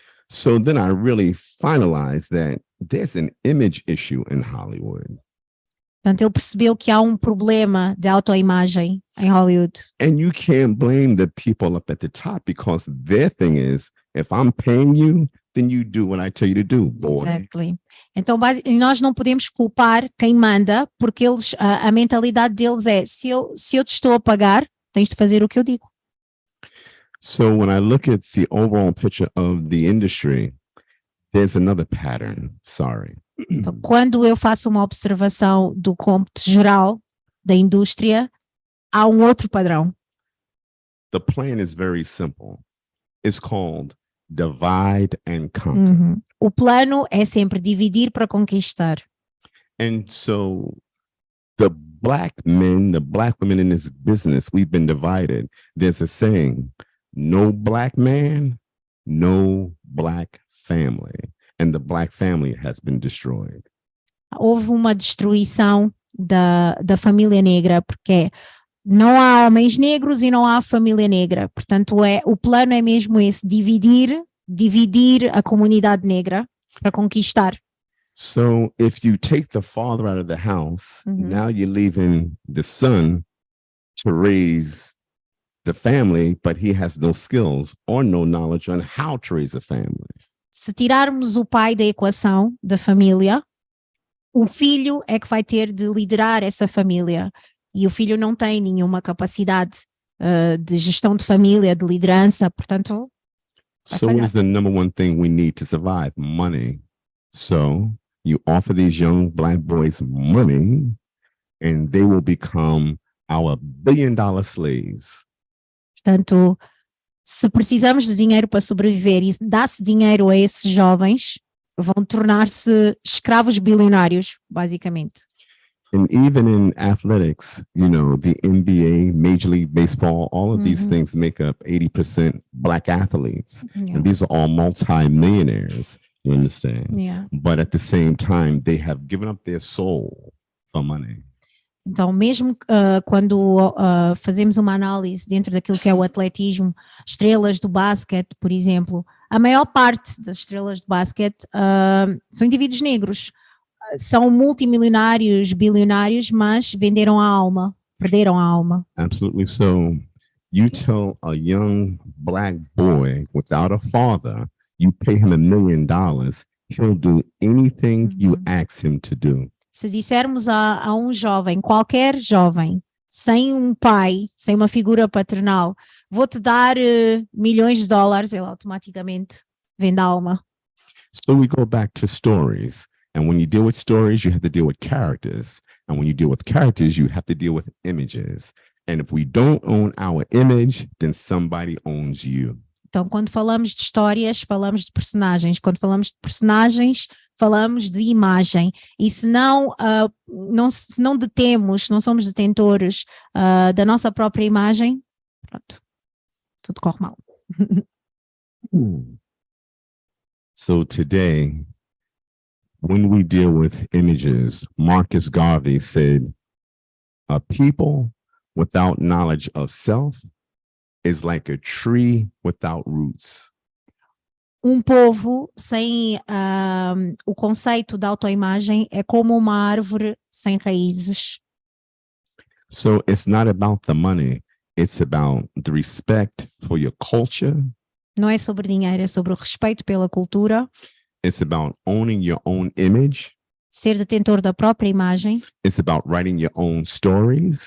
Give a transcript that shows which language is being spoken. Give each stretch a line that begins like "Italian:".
English: So then I really finalized that there's an image issue in Hollywood.
Portuguese: Portanto, ele percebeu que há um problema de autoimagem em Hollywood.
English: And you can't blame the people up at the top, because their thing is, if I'm paying you, then you do what I tell you to do, boy. Exactly.
Portuguese: Então, nós não podemos culpar quem manda, porque eles, a mentalidade deles é, se eu te estou a pagar, tens de fazer o que eu digo.
English: So when I look at the overall picture of the industry, there's another pattern. Sorry.
Portuguese: Então, quando eu faço uma observação do cômputo geral da indústria, há um outro padrão.
English: The plan is very simple. It's called divide and conquer.
Portuguese: O plano é sempre dividir para conquistar.
English: And so the black men, the black women in this business, we've been divided. There's a saying, no black man, no black family. And the black family has been destroyed.
Portuguese: Houve uma destruição da família negra, porque não há homens negros e não há família negra. Portanto, o plano é mesmo esse, dividir a comunidade negra para conquistar.
English: So if you take the father out of the house, now you're leaving the son to raise the family, but he has no skills or no knowledge on how to raise a family.
Portuguese: Se tirarmos o pai da equação da família, o filho é que vai ter de liderar essa família. E o filho não tem nenhuma capacidade de gestão de família, de liderança, portanto...
English: So what is the number one thing we need to survive? Money. So you offer these young black boys money and they will become our billion-dollar slaves.
Portuguese: Portanto, se precisamos de dinheiro para sobreviver e dá-se dinheiro a esses jovens, vão tornar-se escravos bilionários, basicamente.
English: And even in athletics, you know, the NBA, Major League Baseball, all of these things make up 80% black athletes. Yeah. And these are all multi-millionaires, you understand? Yeah. But at the same time, they have given up their soul for money.
Portuguese: Então, mesmo quando fazemos uma análise dentro daquilo que é o atletismo, estrelas do basquete, por exemplo, a maior parte das estrelas de basquete são indivíduos negros. São multimilionários, bilionários, mas venderam a alma, perderam a alma.
English: Absolutely. So you tell a young black boy without a father, you pay him $1 million, he'll do anything you ask him to do.
Portuguese: Se dissermos a um jovem, qualquer jovem, sem um pai, sem uma figura paternal, vou-te dar milhões de dólares, ele automaticamente vende a alma.
English: So we go back to stories. And when you deal with stories, you have to deal with characters. And when you deal with characters, you have to deal with images. And if we don't own our image, then somebody owns you.
Portuguese: Então, quando falamos de histórias, falamos de personagens. Quando falamos de personagens, falamos de imagem. E se não detemos, não somos detentores da nossa própria imagem, pronto, tudo corre mal.
English: So today, when we deal with images, Marcus Garvey said, a people without knowledge of self is like a tree without roots.
Portuguese: Povo sem o conceito da autoimagem é como uma árvore sem raízes.
English: So it's not about the money. It's about the respect for your culture.
Portuguese: Não é sobre dinheiro, é sobre o respeito pela cultura.
English: It's about owning your own image.
Portuguese: Ser detentor da própria imagem.
English: It's about writing your own stories.